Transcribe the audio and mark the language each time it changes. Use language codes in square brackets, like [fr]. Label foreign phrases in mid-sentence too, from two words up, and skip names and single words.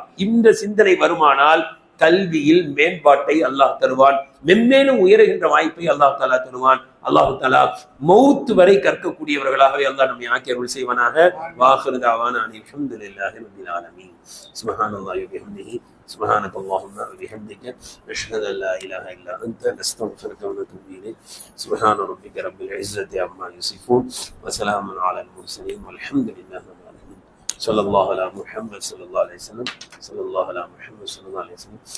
[ta] இந்த சிந்தனை வருமானால் கல்வியில் மேம்பாட்டை அல்லாஹ் தருவான், மென்மேலும் உயர்கின்ற வாய்ப்பை [ar] الله تعالى [ta] தருவான். [ar] الله تعالى [ta] மௌத் வரை கற்கக்கூடியவர்களாகவே அல்லாஹ் நம்மை ஆக்கி அருள் செய்வானாக. [ar] وآخر دعوانا الحمد لله رب العالمين. سبحان الله وبحمده سبحانك اللهم وبحمدك نشهد ان لا اله الا انت نستغفرك ونتوب اليك. سبحان ربك رب العزه عما يصفون وسلام على المرسلين والحمد لله رب العالمين. صلى الله على محمد صلى الله عليه وسلم. صلى الله على محمد صلى الله عليه وسلم.